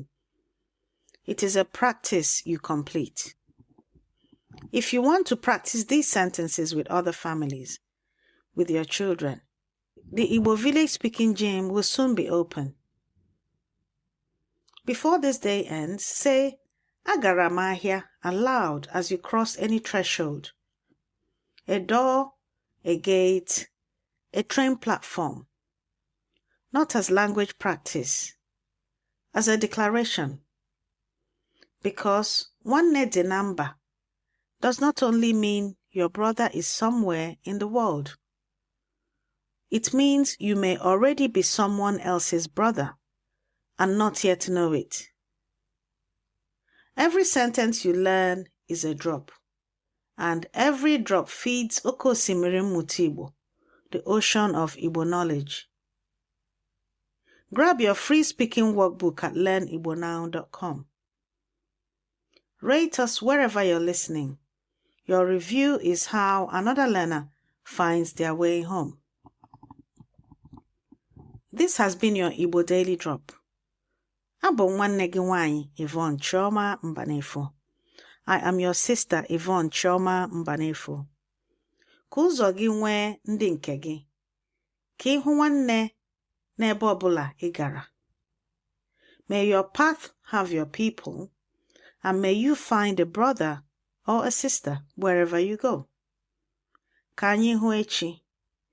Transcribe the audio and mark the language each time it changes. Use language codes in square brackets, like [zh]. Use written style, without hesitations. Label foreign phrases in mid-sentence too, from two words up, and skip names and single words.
[en] It is a practice you complete. If you want to practice these sentences with other families, with your children, the Igbo village-speaking gym will soon be open. Before this day ends, say, [ig] Agara m ahịa [en] aloud as you cross any threshold. A door, a gate, a train platform. Not as language practice, as a declaration. Because [ig] nwanne dị na mba [en] does not only mean your brother is somewhere in the world. It means you may already be someone else's brother and not yet know it. Every sentence you learn is a drop, and every drop feeds [ig] Oke Osimiri Mmụta Igbo, [en] the ocean of Igbo knowledge. Grab your free speaking workbook at learnibonow.com. Rate us wherever you're listening. Your review is how another learner finds their way home. This has been your Igbo Daily Drop. [ig] Abụ nwanne gị nwanyị Yvonne Chioma Mbanefo. [en] I am your sister Yvonne Chioma Mbanefo. [ig] Ka ụzọ gị nwee ndị nke gị. Ka ịhụ nwanne n'ebe ọbụla ị gara. [en] May your path have your people, and may you find a brother or a sister wherever you go. [ig] Ka anyị hụ echi.